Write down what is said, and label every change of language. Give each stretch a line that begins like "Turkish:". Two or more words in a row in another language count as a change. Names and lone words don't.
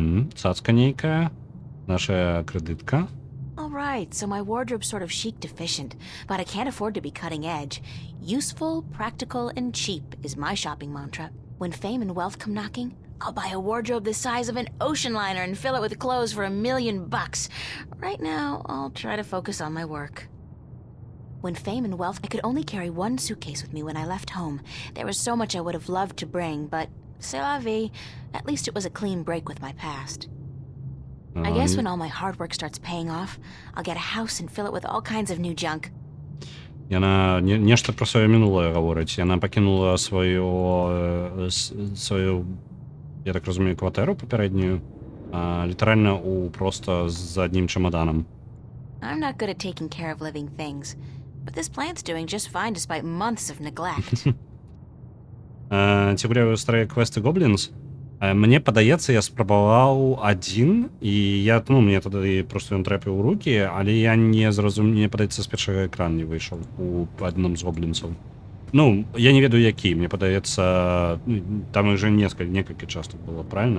Belarusian: цацка нейкая. Наша кредитка.
English: Alright, so my wardrobe's sort of chic deficient, but I can't afford to be cutting edge. Useful, practical, and cheap is my shopping mantra. When fame and wealth come knocking, I'll buy a wardrobe the size of an ocean liner and fill it with clothes for $1 million. Right now, I'll try to focus on my work. When fame and wealth, I could only carry one suitcase with me when I left home. There was so much I would have loved to bring, but
French: c'est la vie.
English: At least it was a clean break with my past. I guess when all my hard work starts paying off, I'll get a house and fill it with all kinds of new junk.
Belarusian: Яна нешта пра сваё мінулае гаворыць. Яна пакінула сваю, я так разумею, кватэру папярэднюю, літаральна просто з аднім чамаданам.
English: I'm not good at taking care of living things, but this plant's doing just fine despite months of neglect.
Belarusian: Ці гуляю старыя квесты Goblins? Мне падаецца, я спрабаваў адзін, і мне тады просто ён трэпіў у рукі, але я не зразумеў, мне падаецца, з першага экрана не выйшаў у адным з гоблінцаў. Я не ведаю, які, мне падаецца, там уже некалькі частак было, правильно?